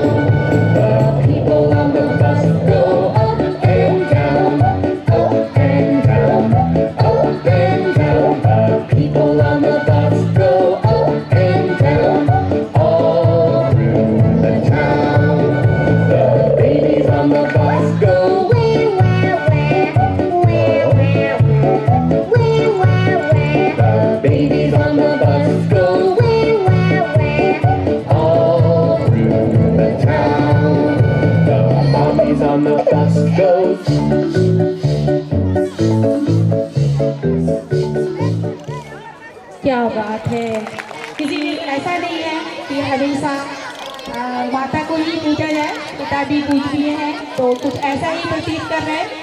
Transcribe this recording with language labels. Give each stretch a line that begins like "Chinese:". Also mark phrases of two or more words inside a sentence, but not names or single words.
English: The people on the bus go up and down, up and down, up and down. The people on the bus go up and down, all through the town. The babies on the bus go wee, wah, wah, wah, wah, wee, wah, wah. The babies on the bus go wee, wah, wah, all through the town. The mommies on the bus go.
Hindi: क्या बात है। किसी ऐसा नहीं है कि हमेशा माता को ही पूजा जाए, पिता भी पूजनीय है, तो कुछ ऐसा ही प्रतीत कर रहे हैं।